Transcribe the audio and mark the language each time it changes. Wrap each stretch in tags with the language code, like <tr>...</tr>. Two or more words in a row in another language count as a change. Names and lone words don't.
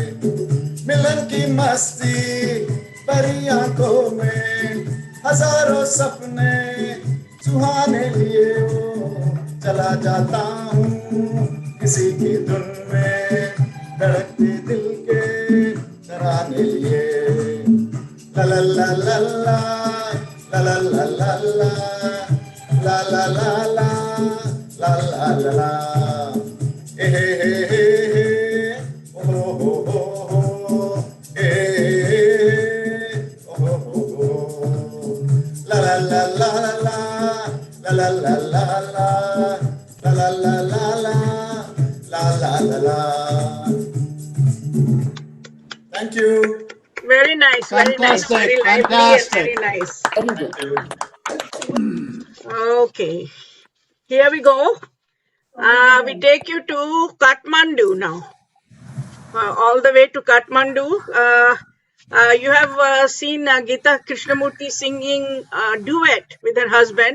<hi>मिलन की मस्ती भरी में हजारों सपने सुहाने लिए वो चला जाता हूँ किसी की धुन में धड़कते दिल के तराने लिए ला ला ला ला ला ला ला ला ला ला ला ला ला ला ला ला ए हे हे हे ओ हो हो ए ओ हो ला ला ला ला ला ला ला ला ला ला ला ला ला ला.</hi> <en>Thank you. Very nice, very nice, very lively and very nice. Okay, here we go. We take you to Kathmandu now. All the way to Kathmandu. You have seen Geeta Krishnamurthy singing a duet with her husband.</en>